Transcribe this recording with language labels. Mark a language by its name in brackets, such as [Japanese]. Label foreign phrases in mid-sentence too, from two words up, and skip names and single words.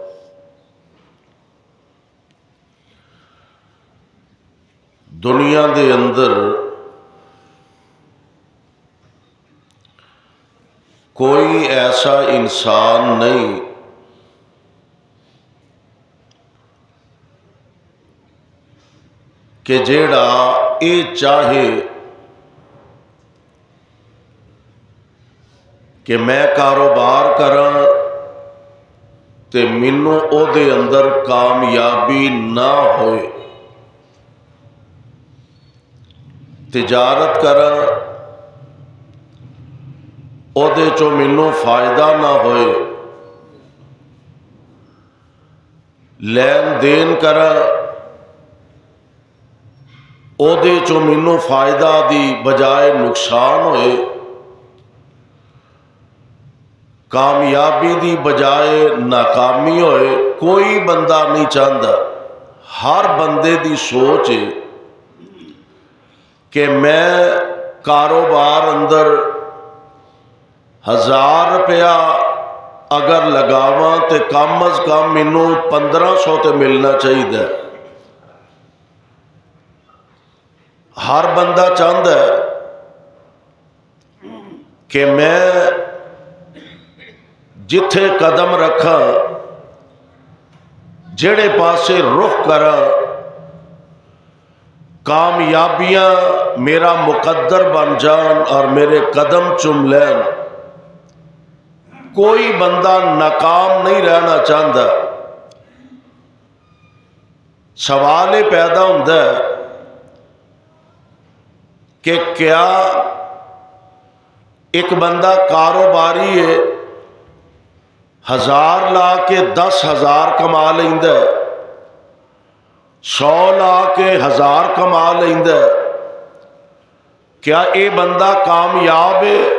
[Punjabi] دنیا دے اندر کوئی ایسا انسان نہیں کہ جیڑا اے چاہے کہ میں کاروبار کراں تے مینوں او دے اندر کامیابی نہ ہوئے، تجارت کراں او دے چو مینوں فائدہ نہ ہوئے، لین دین کراں او دے چو مینوں فائدہ دی بجائے نقصان ہوئے، کامیابی دی بجائے ناکامی ہوئے، [Urdu] کوئی بندہ نہیں چاہتا۔ [Punjabi] ہر بندے دی سوچ ہے کہ میں کاروبار اندر 1000 روپیہ اگر لگاواں تے کم از کم مینوں 1500 تے ملنا چاہیے۔ [Urdu] ہر بندہ چاہتا ہے کہ [Punjabi] میں جتھے قدم رکھاں، جڑے پاسے رخ کراں، کامیابیاں میرا مقدر بن جان اور میرے قدم چوم لین۔ [Urdu] کوئی بندہ ناکام نہیں رہنا چاہتا۔ سوال یہ پیدا ہوتا ہے کہ کیا ایک بندہ کاروباری ہے، [Punjabi] 1000 لا کے 10,000 کما لیندا ہے، 100 لا کے 1000 کما لیندا ہے، کیا اے بندہ کامیاب ہے؟